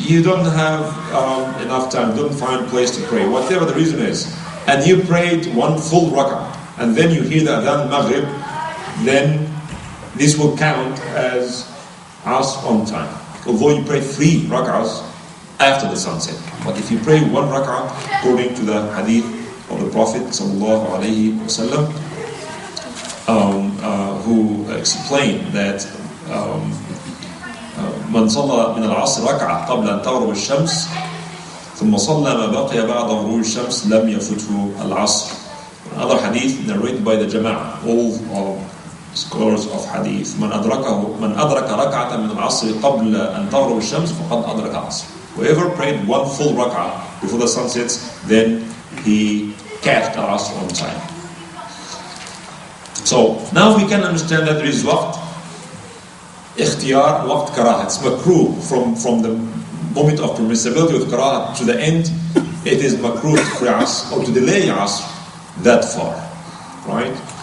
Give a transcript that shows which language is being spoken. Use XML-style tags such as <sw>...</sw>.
<en>You don't have enough time, don't find a place to pray, whatever the reason is, and you prayed one full rak'ah, and then you hear the adhan Maghrib, then this will count as Asr on time. Although you pray 3 rak'ahs after the sunset. But if you pray 1 rak'ah, according to the hadith of the Prophet sallallahu alaihi wasallam, who explained that</en> <ar>من صلى من العصر ركعة قبل أن تغرب الشمس ثم صلى ما بقي بعد غروب الشمس لم يفته العصر.</ar> <en>Another hadith narrated by the Jama'ah, all scholars of hadith.</en> <ar>من أدرك ركعة من العصر قبل أن تغرب الشمس فقد أدرك العصر.</ar> <en>Whoever prayed 1 full rak'ah before the sun sets, then he catch the Asr on time. So now we can understand that there is waqt ikhtiyar, waqt karah. It's makruh from the moment of permissibility with qira'ah to the end, it is makruh to pray Asr or to delay Asr that far, right?</en>